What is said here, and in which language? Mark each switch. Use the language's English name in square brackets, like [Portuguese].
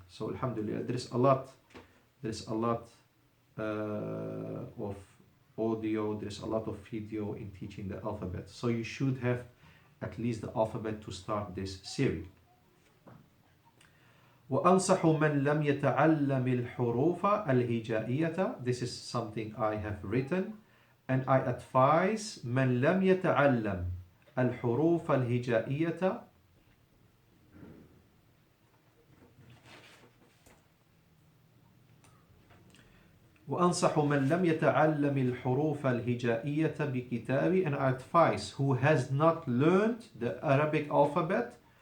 [English] So alhamdulillah, there is a lot of audio, there's a lot of video in teaching the alphabet. So you should have at least the alphabet to start this series. [Arabic] وأنصح من لم يتعلم الحروف الهجائية. [English] This is something I have written, and I advise [Arabic] من لم يتعلم الحروف الهجائية وأنصح من لم يتعلم الحروف الهجائية بكتابي, [English] and I advise who has not learned the Arabic alphabet.